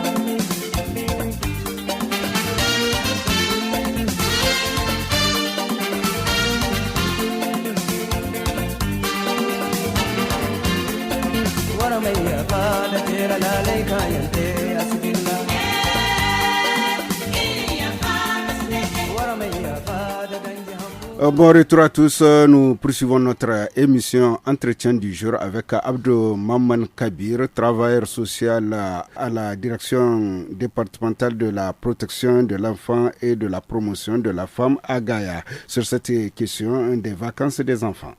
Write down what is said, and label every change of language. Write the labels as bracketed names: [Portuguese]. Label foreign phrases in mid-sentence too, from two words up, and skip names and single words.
[French] wara mai ya fa da tera la lai kayante asbilla wara mai ya fa da ganji. Bon retour à tous, nous poursuivons notre émission Entretien du jour avec Abdou Maman Kabir, travailleur social à la direction départementale de la protection de l'enfant et de la promotion de la femme à Gaïa, sur cette question des vacances des enfants.